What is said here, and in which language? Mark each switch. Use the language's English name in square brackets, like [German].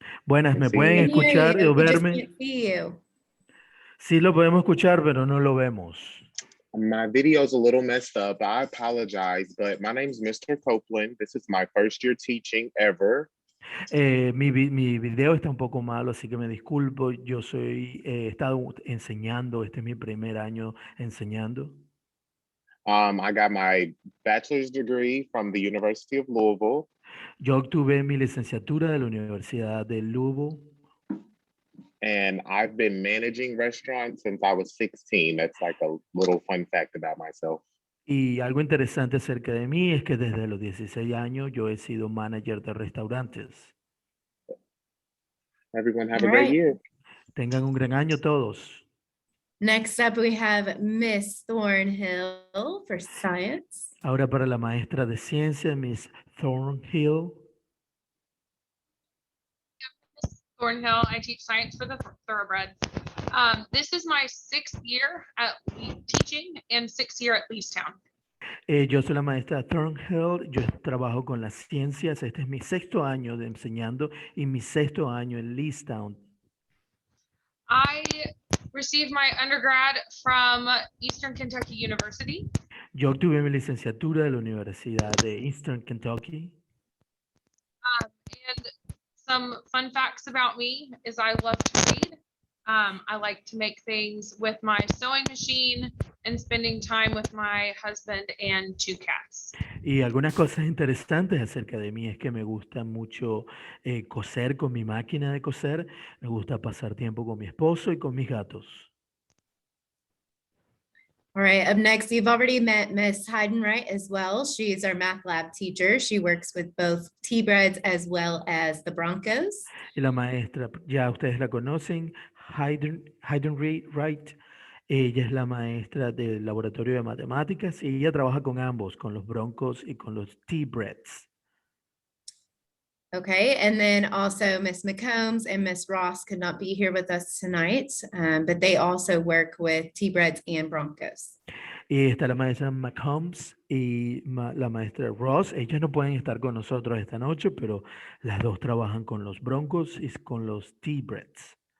[Spanish] Buenas, ¿me pueden escuchar o verme? Sí lo podemos escuchar, pero no lo vemos. [English] My video's a little messed up. I apologize, but my name's Mr. Copeland. This is my first year teaching ever. [Spanish] Mi video está un poco malo, así que me disculpo. Yo he estado enseñando, este es mi primer año enseñando. [English] I got my bachelor's degree from the University of Louisville. [Spanish] Yo obtuve mi licenciatura de la Universidad de Louisville. [English] And I've been managing restaurants since I was 16. That's like a little fun fact about myself. [Spanish] Y algo interesante acerca de mí es que desde los 16 años yo he sido manager de restaurantes. [English] Everyone have a great year. [Spanish] Tengan un gran año todos. [English] Next up, we have Miss Thornhill for science. [Spanish] Ahora para la maestra de ciencia, Miss Thornhill. [English] Thornhill. I teach science for the Thoroughbreds. This is my 6th year at teaching and 6th year at Leestown. [Spanish] Yo soy la maestra Thornhill, yo trabajo con las ciencias, este es mi 6º año de enseñando y mi 6º año en Leestown. [English] I received my undergrad from Eastern Kentucky University. [Spanish] Yo obtuve mi licenciatura de la Universidad de Eastern Kentucky. [English] And some fun facts about me is I love to read. I like to make things with my sewing machine and spending time with my husband and 2 cats. [Spanish] Y algunas cosas interesantes acerca de mí es que me gusta mucho coser con mi máquina de coser, me gusta pasar tiempo con mi esposo y con mis gatos. [English] All right, up next, you've already met Miss Hayden Wright as well. She is our math lab teacher. She works with both TBreds as well as the Broncos. [Spanish] Y la maestra, ya ustedes la conocen, Hayden Wright. Ella es la maestra del laboratorio de matemáticas y ella trabaja con ambos, con los Broncos y con los TBreds. [English] Okay, and then also Miss McCombs and Miss Ross could not be here with us tonight, but they also work with T-Breds and Broncos. [Spanish] Y está la maestra McCombs y la maestra Ross. Ellas no pueden estar con nosotros esta noche, pero las dos trabajan con los Broncos y con los T-Breds.